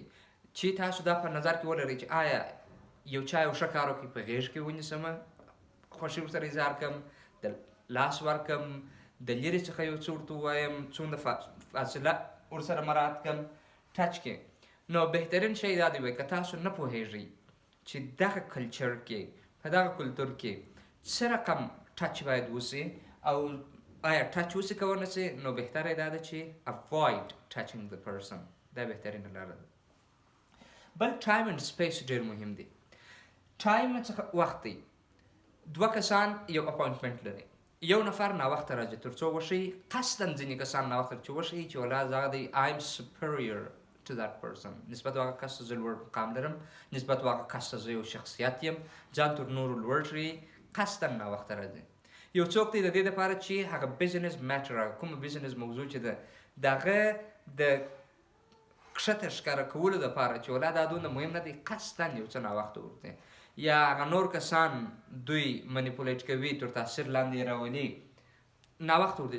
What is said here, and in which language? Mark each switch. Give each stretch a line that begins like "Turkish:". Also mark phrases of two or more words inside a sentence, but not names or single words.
Pashto: چې تاسو دا په نظر کې ولرئ چې آیا یو چا یو ښه کار وکړي په غېږ کې ونیسمه، خوښي ورسره اظهار کړم، د لاس ورکړم، د لرې څخه یو څه ورته ووایم، څومره فاصله ورسره مراعات کړم ټچ کې. نو بهترین شی دا دی که تاسو نه پوهیږئ چې دغه کلچر کې، په دغه کلتور کې څه رقم ټچ باید وسي او آیا ټچ وسي که ونه سي، نو بهتره دا ده چې
English: avoid touching the person.
Pashto: دا بهترینه لاره ده. بل
English: time and space
Pashto: ډېر مهم دی. ټایم څخه وخت دی. دوه کسان یو اپاینټمنټ لري، یو نفر ناوخته راځي تر څو وښیي، قصدا ځینې کسان ناوخته چې وښیي چې ولا زه دی
English: I am superior to that person،
Pashto: نسبت هغه کس ته زه لوړ مقام لرم، نسبت هغه کس ته زه یو شخصیت یم، ځان تر نورو لوړ کړي، قصدا ناوخته راځي. یو څوک دی د دې دپاره چې هغه
English: business matter,
Pashto: هغه کومه بزنس موضوع چې ده د هغه د کښته ښکاره کولو دپاره چې ولا دا دونه مهم نه دی، قصدا یو څه ناوخته ورته، یا هغه نور کسان دوی منیپولیټ کوي، تر تاثیر لاندې یې راولي، ناوخته ورته.